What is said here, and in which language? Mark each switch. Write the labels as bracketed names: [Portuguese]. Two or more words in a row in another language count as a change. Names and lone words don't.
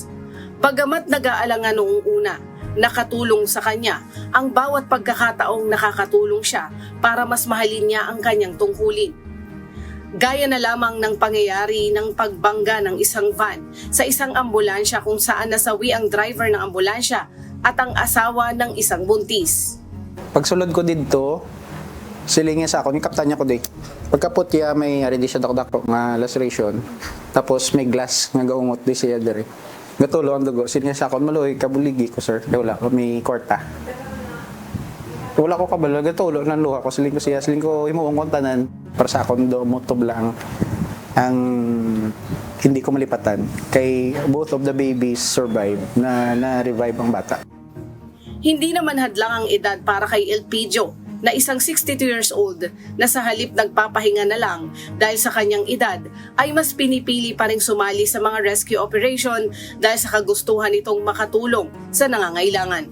[Filipino] Bagamat nag-aalangan noong una, nakatulong sa kanya ang bawat pagkakataong nakakatulong siya para mas mahalin niya ang kanyang tungkulin. Gaya na lamang ng pangyayari ng pagbangga ng isang van sa isang ambulansya kung saan nasawi ang driver ng ambulansya at ang asawa ng isang buntis. [Hiligaynon] Pagsulod ko dito, silingin sa ako, ni kaptanya ko di. Pagkapot niya, may aredi siya dako-dako nga laceration. Tapos may glass nga gaungot di siya dere. Gatulo ang dugo, silingin sa ako, maluhi, kabuligi ko sir. Wala, may korta. Wala ko kabalo, gatulo ng luha ko, siling ko siya, siling ko imuong kontanan. Para sa akong motob lang ang hindi ko malipatan. [English] Kay both of the babies survive, [Filipino] na-revive ang bata. Hindi naman hadlang ang edad para kay Elpidio na isang 62 [English] years old [Filipino] na sa halip nagpapahinga na lang dahil sa kanyang edad ay mas pinipili pa ring sumali sa mga [English] rescue operation [Filipino] dahil sa kagustuhan nitong makatulong sa nangangailangan.